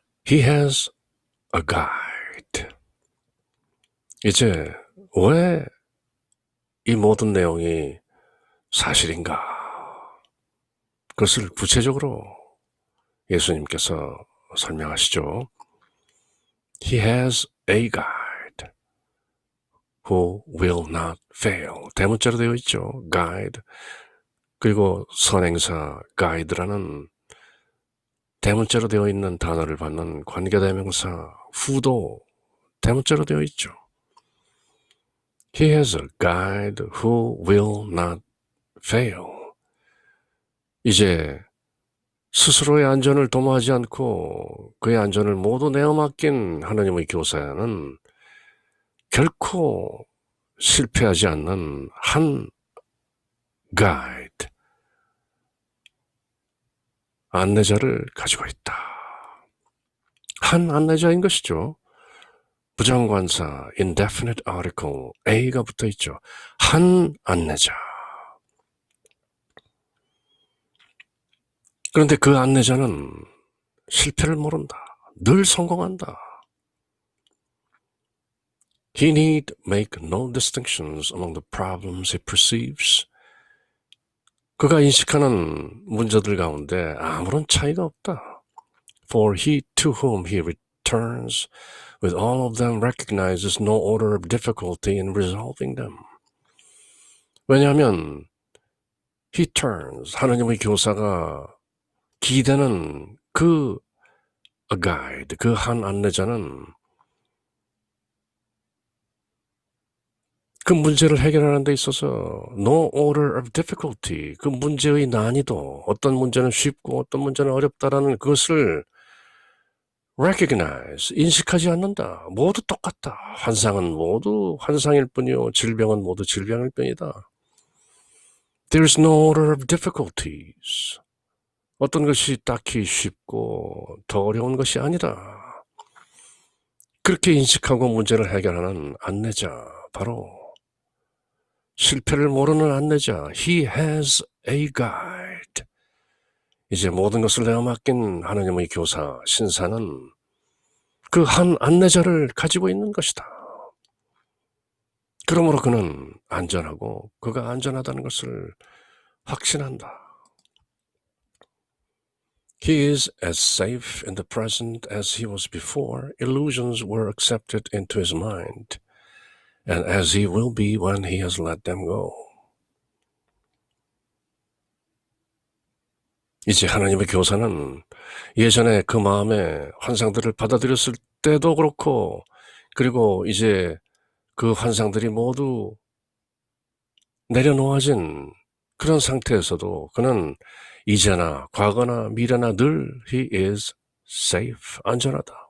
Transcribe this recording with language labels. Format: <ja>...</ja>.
<en>He has a guide.</en> <ko>이제 왜 이 모든 내용이 사실인가? 그것을 구체적으로 예수님께서 설명하시죠.</ko> <en>He has a guide who will not fail.</en> <ko>대문자로 되어 있죠. guide. 그리고 선행사 guide라는 대문자로 되어 있는 단어를 받는 관계대명사 who도 대문자로 되어 있죠.</ko> <en>He has a guide who will not fail.</en> <ko>이제 스스로의 안전을 도모하지 않고 그의 안전을 모두 내어 맡긴 하나님의 교사는 결코 실패하지 않는 한 가이드, 안내자를 가지고 있다. 한 안내자인 것이죠. 부정관사 indefinite article A가 붙어 있죠. 한 안내자. 그런데 그 안내자는 실패를 모른다. 늘 성공한다.</ko> <en>He need make no distinctions among the problems he perceives.</en> <ko>그가 인식하는 문제들 가운데 아무런 차이가 없다.</ko> <en>For he to whom he returns with all of them recognizes no order of difficulty in resolving them.</en> <ko>왜냐하면</ko> <en>he turns,</en> <ko>하느님의 교사가 기대는 그 a guide, 그 한 안내자는 그 문제를 해결하는 데 있어서</ko> <en>no order of difficulty,</en> <ko>그 문제의 난이도, 어떤 문제는 쉽고 어떤 문제는 어렵다라는 그것을 recognize, 인식하지 않는다. 모두 똑같다. 환상은 모두 환상일 뿐이요. 질병은 모두 질병일 뿐이다.</ko> <en>There's no order of difficulties.</en> <ko>어떤 것이 딱히 쉽고 더 어려운 것이 아니다. 그렇게 인식하고 문제를 해결하는 안내자, 바로 실패를 모르는 안내자.</ko> <en>He has a guide.</en> <ko>이제 모든 것을 내어 맡긴 하느님의 교사, 신사는 그 한 안내자를 가지고 있는 것이다. 그러므로 그는 안전하고 그가 안전하다는 것을 확신한다.</ko> <en>He is as safe in the present as he was before illusions were accepted into his mind, and as he will be when he has let them go.</en> <ko>이제 하나님의 교사는 예전에 그 마음의 환상들을 받아들였을 때도 그렇고, 그리고 이제 그 환상들이 모두 내려놓아진 그런 상태에서도 그는 이제나 과거나 미래나 늘</ko> <en>he is safe,</en> <ko>안전하다.</ko>